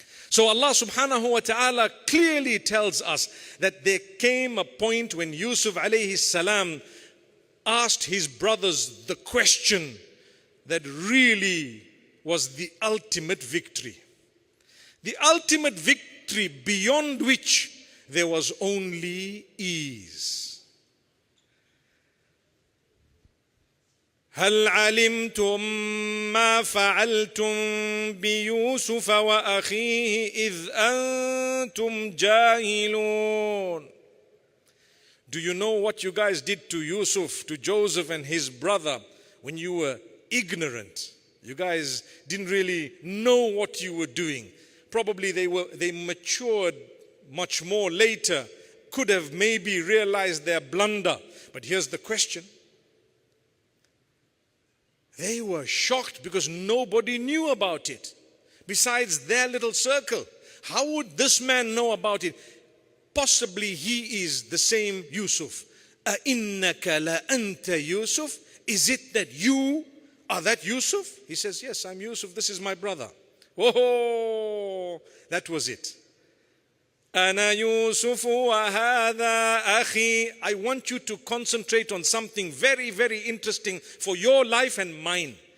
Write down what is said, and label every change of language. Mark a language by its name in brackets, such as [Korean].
[English] So Allah subhanahu wa ta'ala clearly tells us that there came a point when Yusuf alayhi salam asked his brothers the question that really was the ultimate victory. The ultimate victory beyond which there was only ease. [Arabic] هل علمتم ما فعلتم بيوسف وأخيه إذ أنتم جاهلون? [English] Do you know what you guys did to Yusuf, to Joseph and his brother when you were ignorant? You guys didn't really know what you were doing. Probably they matured much more later, could have maybe realized their blunder. But here's the question. They were shocked because nobody knew about it besides their little circle. How would this man know about it? Possibly he is the same Yusuf. [Arabic] أَإِنَّكَ لَأَنْتَ Yusuf? [English] Is it that you are that Yusuf? He says, yes, I'm Yusuf. This is my brother. Whoa, that was it. [Arabic] أنا يوسف وهذا أخي. [English] I want you to concentrate on something very, very interesting for your life and mine.